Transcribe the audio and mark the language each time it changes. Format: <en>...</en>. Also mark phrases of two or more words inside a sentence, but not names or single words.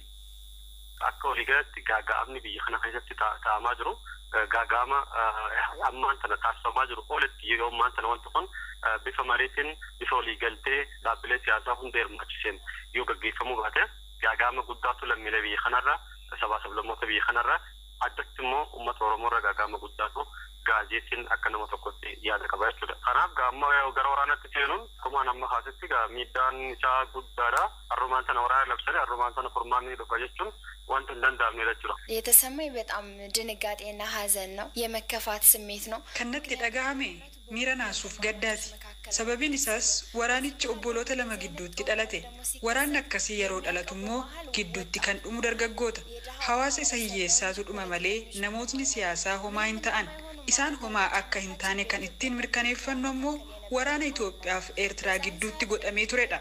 <om>Akka waliigalatti gaagaamni biyya kana keessatti ta'amaa jiru gaagama ammaan tana taasifamaa jiru ooletti yeroo ammaan tana wanti kun bifa mariitiin bifa waliigaltee dhaabbilee siyaasaa hunda hirmaachiseen yoo gaggeeffamuu baate gaagama guddaatu lammiilee biyya kanarraa sabaa sablammoota biyya kanarraa addatti immoo uummata Oromoo irraa gaagama guddaatu gaazexaan akka nama tokkotti yaada qaba jechuudha. Kanaaf gaamma gara waraanaatti seenuun akkuma nama haasatti miidhaan isaa guddaadha. Harrumaan sana waraana labsanii harrumaan sana furmaanni dhufa jechuun wanta hin danda'amne jechuudha.</om> <am>የተሰማኝ በጣም ድንጋጤና ሀዘን ነው። የመከፋት ስሜት ነው።</am> <om>ከነtti dhagahame miira naasuuf gaddaati. Sababiin isaas waraanichi obboloota lama gidduutti dhalate. Waraanni akkasii yeroo dhalatu immoo gidduutti kan dhumu dargaggoota. Hawaasa isa hiyyeessaatu dhuma malee namootni siyaasaa homaa hin ta'an. Isaan homaa akka hin taane kan ittiin mirkaneeffannu immoo waraana Itoophiyaa fi Eertiraa gidduutti godhamee turedha.</om>